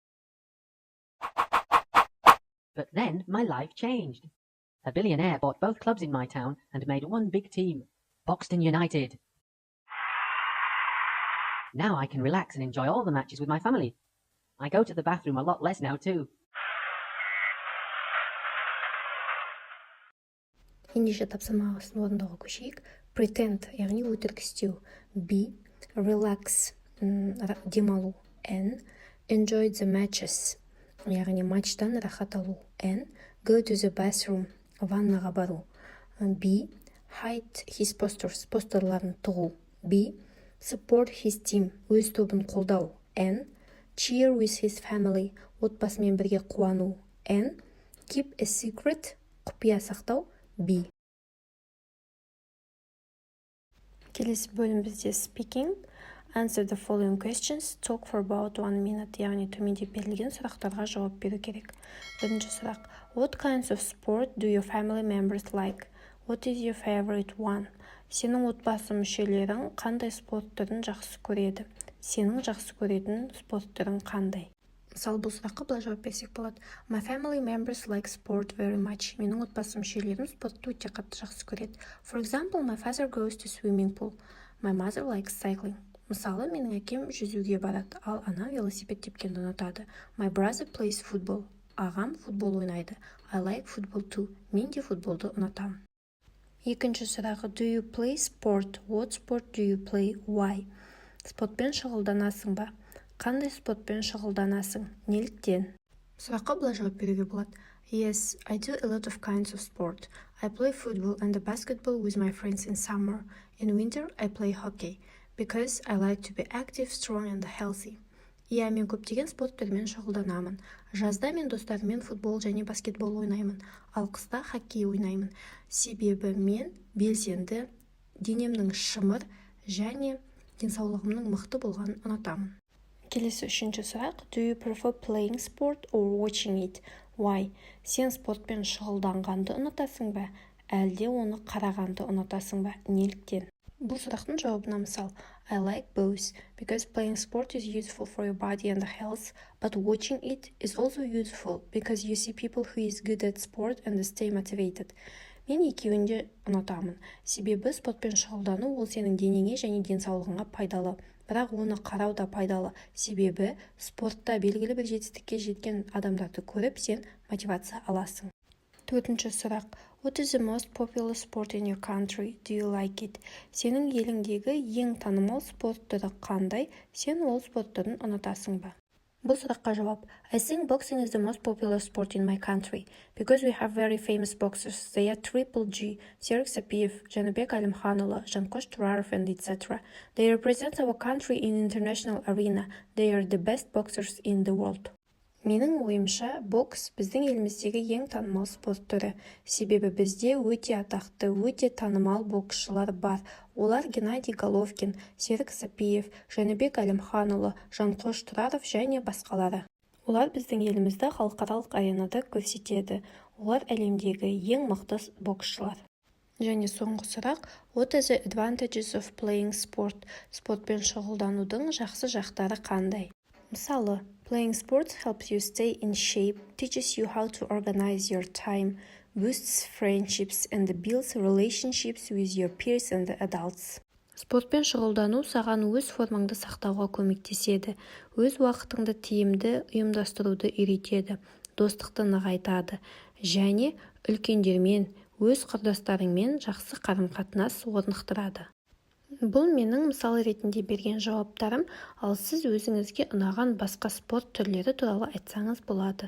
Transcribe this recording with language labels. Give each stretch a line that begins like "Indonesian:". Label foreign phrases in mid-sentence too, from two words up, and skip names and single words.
English: But then my life changed. A billionaire bought both clubs in my town and made one big team, Boxton United. Now I can relax and enjoy all the matches with my family. I go to the bathroom a lot less now too.
Kazakh: Ендеше тапсырмасын орындауға көшейік. Pretend, яғни өтірік істеу. B. Relax, демалу.
English: N. Enjoy the matches,
Kazakh: яғни матчтан рахат алу.
English: N. Go to the bathroom,
Kazakh: ваннаға бару.
English: B. Hide his posters,
Kazakh: постерларын тығу.
English: B. Support his team,
Kazakh: өз тобын қолдау.
English: N. Cheer with his family,
Kazakh: отбасымен бірге қуану.
English: N. Keep a secret,
Kazakh: құпия сақтау. B. Келесі бөлім бізде speaking.
English: Answer the following questions. Talk for about 1 minute.
Kazakh: Яғни төменде берілген сұрақтарға жауап беру керек. Бірінші сұрақ.
English: What kinds of sport do your family members like? What is your favorite one?
Kazakh: Сенің отбасы мүшелерің қандай спорт түрін жақсы көреді? Сенің жақсы көретін спорт түрің қандай? Мысалы, бұл сұраққа былай жауап берсек болады.
English: My family members like sport very much.
Kazakh: Менің отбасы мүшелерім спортты өте қатты жақсы көреді.
English: For example, my father goes to swimming pool. My mother likes cycling.
Kazakh: Мысалы, менің әкем жүзуге барады, ал ана велосипед тепкенді ұнатады.
English: My brother plays football.
Kazakh: Ағам футбол ойнайды.
English: I like football too.
Kazakh: Мен де футболды ұнатамын. Екінші сұрағы.
English: Do you play sport? What sport do you play? Why?
Kazakh: Спортпен шұғылданасың ба? Қандай спортпен шұғылданасың? Неліктен? Сұраққа былай жауап беруге болады.
English: Yes, I do a lot of kinds of sport. I play football and basketball with my friends in summer. In winter, I play hockey because I like to be active, strong and healthy.
Kazakh: Иә, мен көптеген спорт түрімен шұғылданамын. Жазда мен достарыммен футбол және баскетбол ойнаймын, ал қыста хоккей ойнаймын. Себебі мен белсенді, денемнің шымыр және денсаулығымның мықты болғанын ұнатамын. Келесі үшінші сұрақ.
English: Do you prefer playing sport or watching it? Why?
Kazakh: Сен спортпен шұғылданғанды ұнатасың ба? Әлде оны қарағанды ұнатасың ба? Неліктен? Бұл сұрақтың жауабына мысал.
English: I like both because playing sport is useful for your body and health, but watching it is also useful because you see people who is good at sport and stay motivated.
Kazakh: Мен екеуін де ұнатамын. Себебі спортпен шұғылдану ол сенің денеңе және денсаулығыңа пайдалы. Бірақ оны қарау да пайдалы. Себебі спортта белгілі бір жетістікке жеткен адамдарды көріп, сен мотивация аласың. Төртінші сұрақ.
English: What is the most popular sport in your country? Do you like it?
Kazakh: Сенің еліңдегі ең танымал спорт түрі қандай? Сен ол спорт түрін ұнатасың ба? Бұл сұраққа жауап.
English: I think boxing is the most popular sport in my country because we have very famous boxers. They are Triple G, Serік Сәпиев, Жәнібек Әлімханұлы, Жанқош Тұраров and etc. They represent our country in international arena. They are the best boxers in the world.
Kazakh: Менің ойымша, бокс біздің еліміздегі ең танымал спорт түрі. Себебі бізде өте атақты, өте танымал боксшылар бар. Олар Геннадий Головкин, Серік Сәпиев, Жәнібек Әлімханұлы, Жанқош Тұраров және басқалары. Олар біздің елімізді халықаралық аренада көрсетеді. Олар әлемдегі ең мықты боксшылар. Және соңғы сұрақ,
English: what are the advantages of playing sport?
Kazakh: Спортпен шұғылданудың жақсы жақтары қандай? Мысалы,
English: playing sports helps you stay in shape, teaches you how to organize your time, boosts friendships and builds relationships with your peers and adults.
Kazakh: Спортпен шұғылдану саған өз формаңды сақтауға көмектеседі, өз уақытыңды тиімді ұйымдастыруды үйретеді, достықты нығайтады және үлкендермен, өз құрдастарыңмен жақсы қарым-қатынас орнықтырады. Бұл менің мысалы ретінде берген жауаптарым, ал сіз өзіңізге ұнаған басқа спорт түрлері туралы айтсаңыз болады.